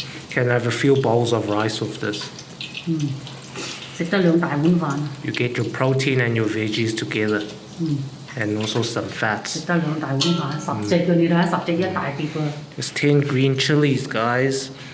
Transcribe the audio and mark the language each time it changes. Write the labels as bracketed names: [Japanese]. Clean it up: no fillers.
[English] Can have a few bowls of rice with this. [Cantonese] 食得2大碗飯啊！ [English] You get your protein and your veggies together. And also some [Cantonese] 食 [English] fats. [Cantonese] 得2大碗飯，10隻嘅你睇下，10隻一大碟啊！ [English] There's 10 green chilies, guys.